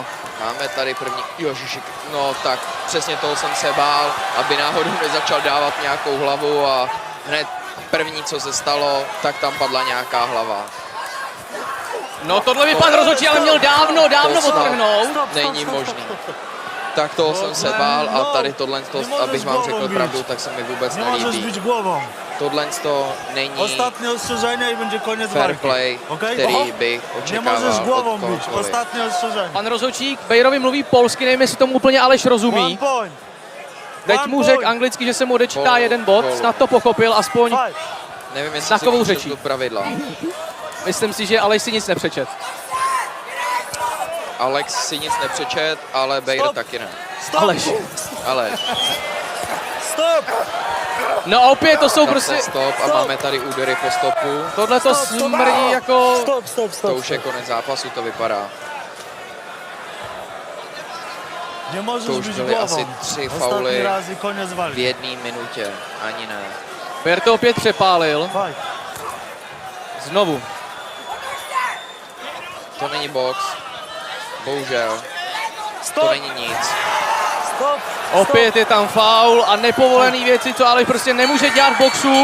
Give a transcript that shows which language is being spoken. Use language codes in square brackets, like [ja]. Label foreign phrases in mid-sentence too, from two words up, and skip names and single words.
[cs] Máme tady první, jožiši, no tak přesně toho jsem se bál, aby náhodou nezačal dávat nějakou hlavu a hned první, co se stalo, tak tam padla nějaká hlava. No tohle by pan rozhodčí ale měl dávno odtrhnout. Není možný. Tak toho jsem se bál a tady tohle, abych vám řekl pravdu, tak se mi vůbec nelíbí. Tohle není [pl] Ostatní ostrzeżenie i będzie koniec [cs] fair walki. play, který bych [pl] Nie możesz [cs] očekával głową od bić. kohokoliv. [pl] Ostatnie ostrzeżenie. [cs] Pan rozhodčík Bejrovi mluví polsky, nevím, jestli tomu úplně Aleš One rozumí. point. Teď mu řekl anglicky, že se mu odečítá Gól, jeden bod, gól. snad to pochopil, aspoň Fight. Nevím, jestli znakovou si řečí. přečetl pravidla. myslím si, že Aleš si nic nepřečet. Alex si nic nepřečet, ale Bejr Stop. taky ne. Stop. Ale Stop. No a opět to jsou zase prostě, stop a máme tady údery po stopu. tohle to smrdí jako, Stop. To už je konec zápasu, to vypadá. [pl] Nie możesz [cs] To už bić byly asi głową. 3 Ostatni fauly [pl] raz i koniec [cs] v walki. jedné minutě, ani ne. Bejr to opět přepálil, Fight. znovu. To není box, bohužel, to Stop. není nic. Stop. Opět je tam faul a nepovolený věci, co Aleš prostě nemůže dělat v boxu.